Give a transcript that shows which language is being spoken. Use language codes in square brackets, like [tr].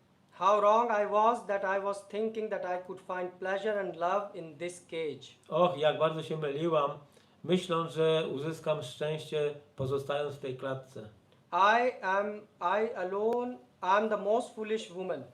[en] How wrong I was that I was thinking that I could find pleasure and love in this cage. [pl] Och, jak bardzo się myliłam, myśląc, że uzyskam szczęście pozostając w tej klatce. [en] I alone am the most foolish woman.